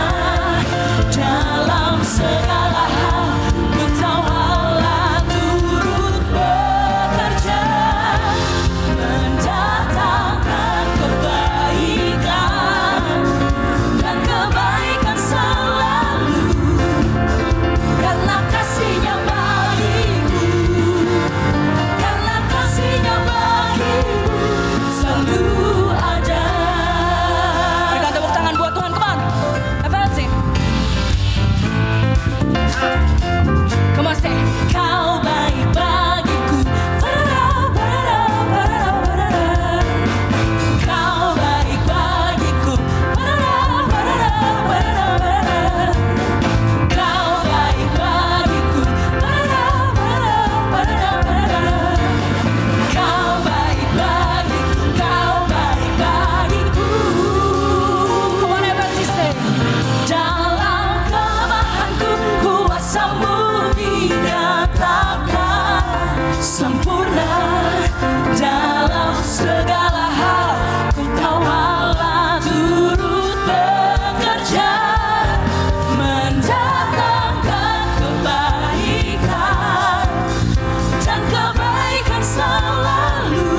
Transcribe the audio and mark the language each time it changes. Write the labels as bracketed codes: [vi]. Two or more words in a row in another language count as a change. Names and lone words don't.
[id] Dalam segala hal Ku tahu Allah turut bekerja, mendatangkan kebaikan dan kebaikan selalu. Karena kasih-Nya bagiku, karena kasih-Nya bagiku selalu ada. Berikan tepuk tangan buat Tuhan, [en] come on, FLC. Come on, say, [id] Kau baik bagiku, Kau baik bagiku, Kau baik bagiku, Kau baik bagiku, Kau baik bagiku. [en] Come on, everybody say, [id] dalam kelemahanku kuasa-Mu dinyatakan sempurna. Dalam segala hal Ku tahu Allah turut bekerja, mendatangkan kebaikan dan kebaikan selalu.